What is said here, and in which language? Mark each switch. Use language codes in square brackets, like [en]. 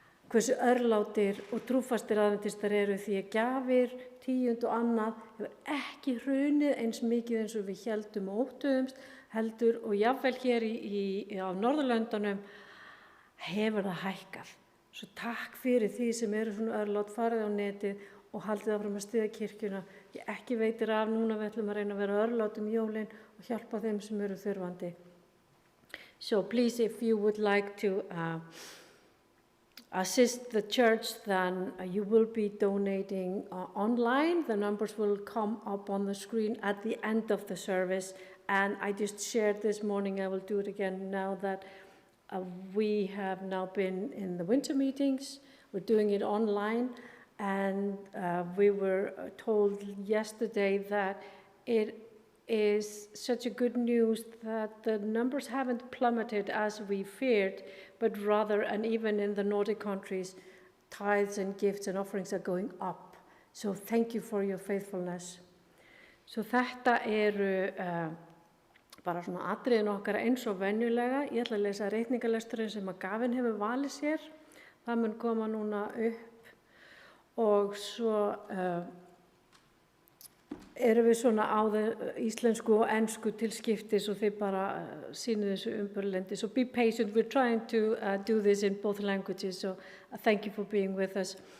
[is] hversu örlátir og trúfastir aðventistar eru því að gjafir, tíund og annað hefur ekki hrunið eins mikið eins og við héldum og óttuðumst heldur og jafnvel hér á Norðurlöndunum hefur það hækkað. Svo takk fyrir því sem eru svona örlát, farið á netið og haldið áfram að styðja kirkjuna. Ég ekki veitir af núna við ætlum að reyna að vera örlát jólin og hjálpa þeim sem eru þurfandi. [en] So please if you would like to assist the church, then you will be donating online. The numbers will come up on the screen at the end of the service. And I just shared this morning, I will do it again now that we have now been in the winter meetings. We're doing it online. And we were told yesterday that it is such a good news that the numbers haven't plummeted as we feared, but rather, and even in the Nordic countries, tithes and gifts and offerings are going up. So thank you for your faithfulness. [is] So þetta eru bara svona atriðin okkar eins og venjulega. Ég ætla að lesa reikningalesturinn sem að Gavin hefur valið sér. Það mun koma núna upp og svo erum við svona á íslensku og ensku til skiptis og þið bara sýnið þessu umburlendi. [en] So be patient, we're trying to do this in both languages, so thank you for being with us.